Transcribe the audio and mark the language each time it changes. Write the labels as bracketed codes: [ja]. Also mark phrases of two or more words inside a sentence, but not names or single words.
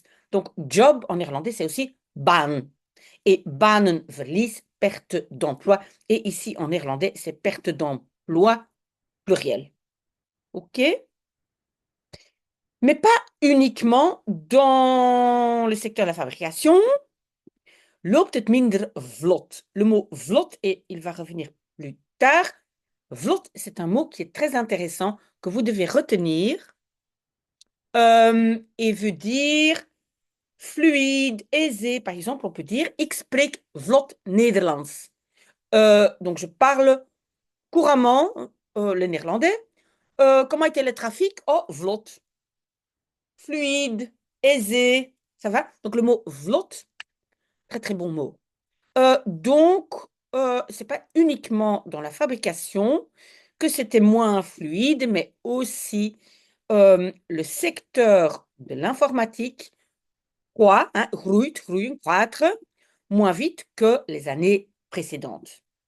[fr] Donc, job en néerlandais, c'est aussi baan. Et banenverlies, perte d'emploi. Et ici, en néerlandais, c'est perte d'emploi pluriel. OK? Mais pas uniquement dans le secteur de la fabrication. [nl] Loopt het minder vlot. [fr] Le mot vlot, et il va revenir plus tard. Vlot, c'est un mot qui est très intéressant, que vous devez retenir, et veut dire fluide, aisé. Par exemple, on peut dire [nl] ik spreek vlot Nederlands. [fr] Donc, je parle couramment le néerlandais. Comment était le trafic? Oh, vlot. Fluide, aisé. Ça va? Donc, le mot vlot, très très bon mot. Donc, c'est pas uniquement dans la fabrication que c'était moins fluide, mais aussi le secteur de l'informatique quoi, hein, groeit, croître moins vite que les années précédentes.